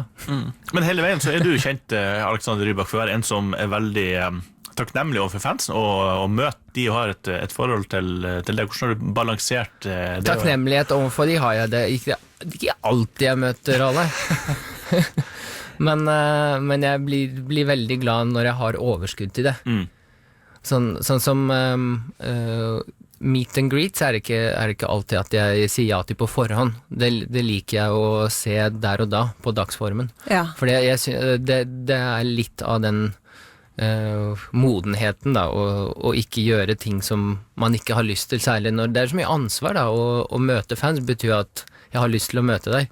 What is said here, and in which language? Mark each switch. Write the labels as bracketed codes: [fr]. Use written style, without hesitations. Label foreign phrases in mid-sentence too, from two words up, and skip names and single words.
[no] Men hele veien så er du kjent, Alexander Rybak, for å være en som er veldig takknemlig overfor fansen, og møte de og har et forhold til det. Hvordan har du balansert det? Takknemlighet overfor de har jeg det. Ikke alltid jeg møter alle. men jeg blir veldig glad når jeg har overskudd til det. Sånn som [en] meet and greets [no] er ikke alltid at jeg sier ja til på forhånd. Det liker jeg å se der og da på dagsformen. Ja. For det er litt av den modenheten da, og ikke gjøre ting som man ikke har lyst til, særlig når det er så mye ansvar da, å møte fans betyr at jeg har lyst til å møte deg.